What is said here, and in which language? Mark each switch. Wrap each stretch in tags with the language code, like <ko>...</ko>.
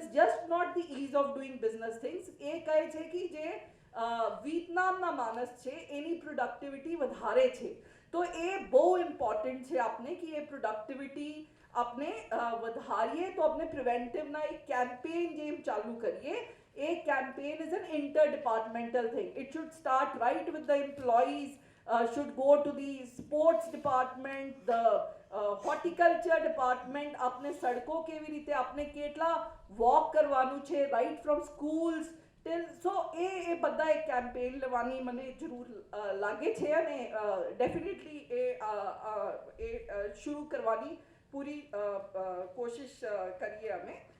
<en>It is just not the ease of doing business things.</en> <gu>એ કહે છે કે જે વિયેતનામના માણસ છે એની પ્રોડક્ટિવિટી વધારે છે. તો એ બહુ ઇમ્પોર્ટન્ટ છે આપણે કે એ પ્રોડક્ટિવિટી આપણે વધારીએ તો આપણે પ્રિવેન્ટિવના એક કેમ્પેન જેમ ચાલુ કરીએ.</gu> <en>એ campaign is an inter departmental thing. It should start right with the employees, should go to the sports department, the horticulture department.</en> <gu>આપણે સડકો કેવી રીતે આપણે કેટલા વોક કરવાનું છે</gu> <en>right from schools till so</en> <gu>એ બધા એક કેમ્પેન લેવાની મને જરૂર લાગે છે અને ડેફિનેટલી એ શરૂ કરવાની પૂરી કોશિશ કરીએ અમે.</gu>